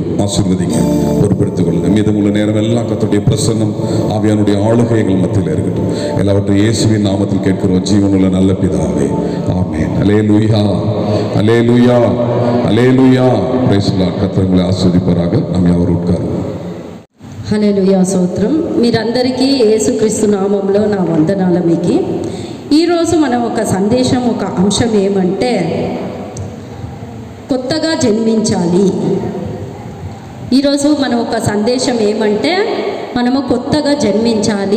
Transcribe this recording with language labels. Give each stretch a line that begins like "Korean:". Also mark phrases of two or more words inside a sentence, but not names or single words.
Tamil: ஆசீர்வதிங்க, பொறுப்பெடுத்துக் கொள்ளுங்க. மீதமுள்ள நேரம் எல்லாம் கர்த்தருடைய பிரசன்னம் ஆவியானுடைய ஆளுகை எங்கள் மத்தியில் இருக்கட்டும். எல்லாவற்றையும் இயேசுவின் நாமத்தில் கேட்கிறோம் ஜீவனுள்ள நல்ல பிதாவே, ஆமென். அல்லேலூயா, அல்லேலூயா, அல்லேலூயா.
English: Praise the Lord.
Tamil: கர்த்தர் உங்களை ஆசீர்வதிப்பாராக. நாம் யாவரும் உட்காருவோம்.
Telugu: హల్లెలూయా స్తోత్రం. మీరందరికీ యేసుక్రీస్తు నామంలో నా వందనాలు. మీకు ఈరోజు మనం ఒక సందేశం, ఒక అంశం ఏమంటే కొత్తగా జన్మించాలి. ఈరోజు మనం ఒక సందేశం ఏమంటే మనము కొత్తగా జన్మించాలి.